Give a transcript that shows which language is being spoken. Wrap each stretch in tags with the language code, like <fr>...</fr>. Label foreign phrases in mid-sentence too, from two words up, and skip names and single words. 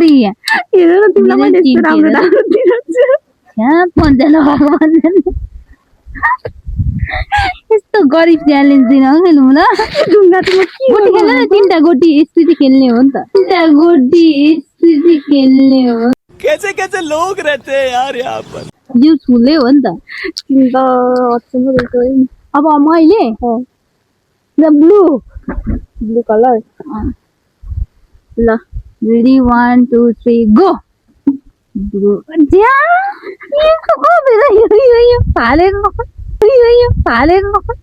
<ne>हेर न तिमीलाई मैले यस्तो राम्रो यहाँ पन्जा लगाएको यस्तो गरिब च्यालेन्ज दिन खेलौँ ल ढुङ्गा त गोटी खेल्न न तीनटा गोटी स्थिति खेल्ने हो नि त तीनटा गोटी स्थिति खेल्ने हो</ne> <hi>कैसे कैसे लोग रहते हैं यार यहाँ पर</hi> <ne>यो छुले हो नि त तिमी त अचम्म रहेछ अब मैले ब्लू कलर ल</ne> <en>ready 1 2 3 go blue</en> <ne>यो फालेको ब्लू</ne>